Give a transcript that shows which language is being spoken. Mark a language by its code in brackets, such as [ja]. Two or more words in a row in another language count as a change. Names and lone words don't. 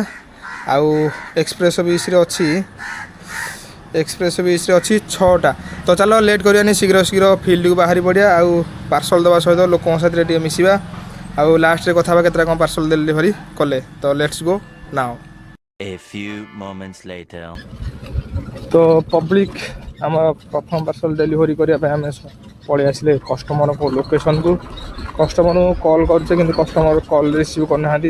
[or] ଆଉ ଏକ୍ସପ୍ରେସ୍ ବିସ୍ରେ ଅଛି 6ଟା। ତ ଚାଲ ଲେଟ୍ କରିବାନି, ଶୀଘ୍ର ଶୀଘ୍ର ଫିଲ୍ଡକୁ ବାହାରି ପଡ଼ିବା। ଆଉ ପାର୍ସଲ ଦେବା ସହିତ ଲୋକଙ୍କ ସାଥିରେ ଟିକେ ମିଶିବା। ଆଉ ଲାଷ୍ଟରେ କଥା ହେବା କେତେଟା କ'ଣ [en] parcel delivery [or] କଲେ। [en] ତ let's go now. A few moments later. [or] ତ ପବ୍ଲିକ ଆମ ପ୍ରଥମ [en] parcel delivery [or] କରିବା ପାଇଁ ଆମେ ପଳେଇ ଆସିଲେ କଷ୍ଟମରଙ୍କ ଲୋକେସନକୁ। କଷ୍ଟମରକୁ କଲ୍ କରୁଛେ କିନ୍ତୁ [en] customer call receive [or] କରୁନାହାନ୍ତି।